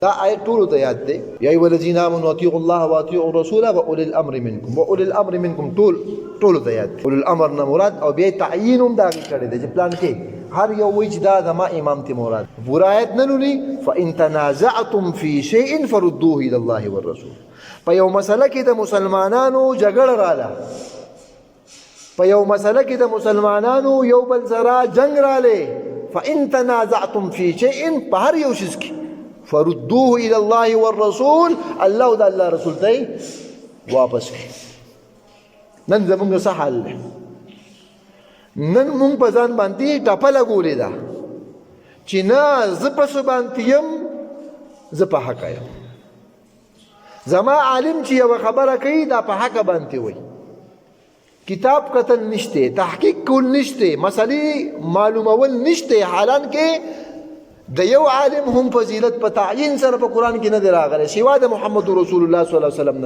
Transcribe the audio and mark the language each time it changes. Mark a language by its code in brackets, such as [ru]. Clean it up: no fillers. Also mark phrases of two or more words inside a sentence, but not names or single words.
[ps] دا آیت ټولو ته یاد دی [ar] یا ایها الذین آمنوا اطیعوا الله واطیعوا الرسول واولی الامر منکم واولی الامر منکم [ps] ټولو ته یاد دی. [ar] اولي الامر [ps] نه مراد او بیا تعیین هم دا کړی دی چې پلان کې هر یو وایي چې دا زما امام ته مراد. پورا آیت نه لولي [ar] فان تنازعتم فی شیء فردوه الی الله والرسول. [ps] په یو مسله کې د مسلمانانو جګړه رااله، په یو مسله کې د مسلمانانو یو بل سره جنگ رااله، [ar] فان تنازعتم فی شیء [ps] په هر یو شي کې [ar] فردوه الى الله والرسول، [ps] الله دا الله رسول ته واپس کړي. نن زمونږ څه حال دی؟ نن مونږ په ځان باندې ټپه لګولې ده چې نه زه په څه باندې یم، زه په حقه یم. زما عالم چې یوه خبره کوي دا په حقه باندې وایي، کتاب کتل نشته، تحقیق کول نشته، مسلې معلومول نشته، حالان کې د یو عالم هم فضیلت په تعیین سره په قرآن کې نه دی راغلی سوا د محمد رسول الله [ar] صلی الله علیه وسلم [ps] نه.